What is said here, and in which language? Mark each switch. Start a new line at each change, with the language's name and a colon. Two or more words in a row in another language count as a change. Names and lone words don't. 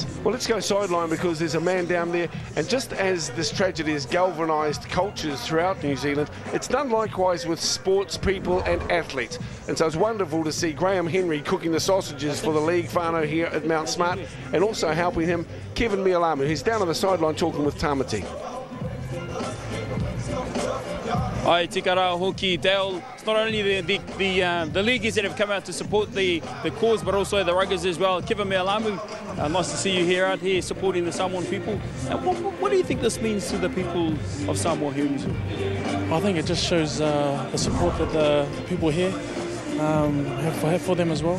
English: Well, let's go sideline because there's a man down there. And just as this tragedy has galvanised cultures throughout New Zealand, it's done likewise with sports people and athletes. And so it's wonderful to see Graham Henry cooking the sausages for the league whānau here at Mount Smart, and also helping him, Kevin Mialamu, who's down on the sideline talking with Tamati.
Māori: Ai tika rā hoki, Dale.
English: It's not only the leaguers that have come out to support the cause, but also the ruggers as well. Kevin Mialamu, nice to see you here out here supporting the Samoan people. What do you think this means to the people of Samoa here in New Zealand? I think it just shows the support that the people here have for them as well.